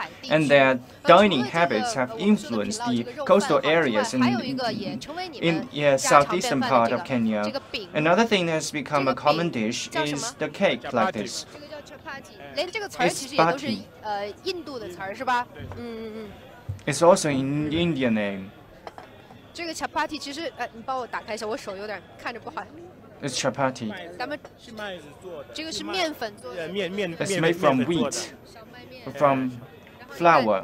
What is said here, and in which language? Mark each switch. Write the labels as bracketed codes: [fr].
[en] and their dining habits have influenced the coastal areas in southeastern part of Kenya. Another thing that has become a common dish is the cake like this. [zh] 连这个词儿其实也都是印度的词儿是吧？ [en] It's also an Indian name. [zh] 这个 chapati 其实你帮我打开一下，我手有点看着不好。 [en] It's chapati. [zh] 咱们这个是面粉做的。 [en] It's made from wheat, from flour.